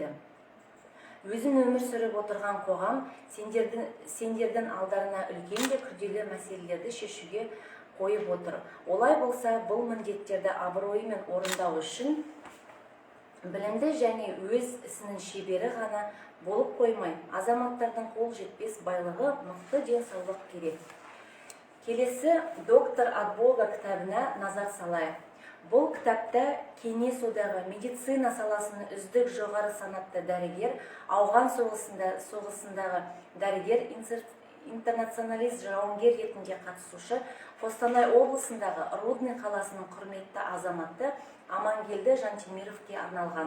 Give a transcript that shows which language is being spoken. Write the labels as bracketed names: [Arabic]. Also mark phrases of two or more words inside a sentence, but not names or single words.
[Kazakh] Өзін өмір сүріп отырған қоғам сендердің алдарына үлкен де күрделі мәселелерді шешуге қойып отыр. Олай болса, бұл міндеттерді абыроймен орындау үшін білімді және өз ісінің шебері ғана болып қоймай, азаматтардың қол жетпес байлығы, мықты денсаулық керек. Келесі доктор от Бога кітабына назар салайық. Бұл кітапта кеңес одағы медицина саласының үздік жоғары санатты дәрігер, ауған соғысындағы дәрігер, интернационалист жауынгер ретінде қатысушы, Қостанай облысындағы Рудный қаласының құрметті азаматы Амангелді Жантемировке арналған.